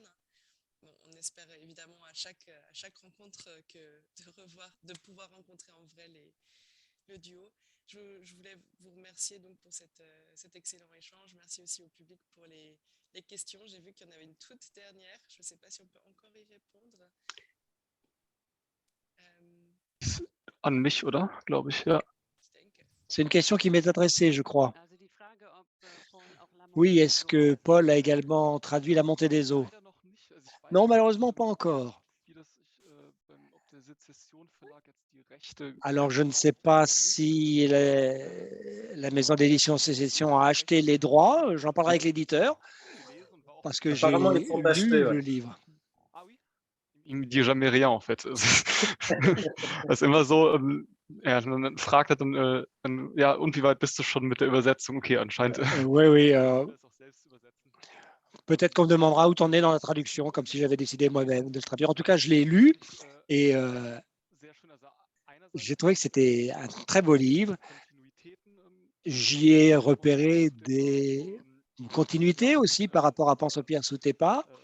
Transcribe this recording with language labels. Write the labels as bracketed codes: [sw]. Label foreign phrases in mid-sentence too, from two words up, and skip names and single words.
[fr] Bon, on espère évidemment à chaque rencontre de pouvoir rencontrer en vrai le duo. Je voulais vous remercier donc pour cet excellent échange. Merci aussi au public pour les questions. J'ai vu qu'il y en avait une toute dernière. Je ne sais pas si on peut encore y répondre. [de] An mich, oder? Glaube ich, ja. [fr] C'est une question qui m'est adressée, je crois. Oui, est-ce que Paul a également traduit La montée des eaux? Non, malheureusement, pas encore. Alors, je ne sais pas si la maison d'édition Sécession a acheté les droits. J'en parlerai avec l'éditeur parce que j'ai Apparemment, ils sont achetés, lu ouais. le livre. [de] Ich dir [fr] jamais rien, en fait. [de] Das ist immer so, ja, man fragt halt dann, ja, und wie weit bist du schon mit der Übersetzung? Okay, anscheinend. [fr] Oui, oui. Peut-être qu'on me demandera où t'en es dans la traduction, comme si j'avais décidé moi-même de le traduire. En tout cas, je l'ai lu et j'ai trouvé que c'était un très beau livre. J'y ai repéré une continuité aussi par rapport à Pense aux pierres sous tes pas.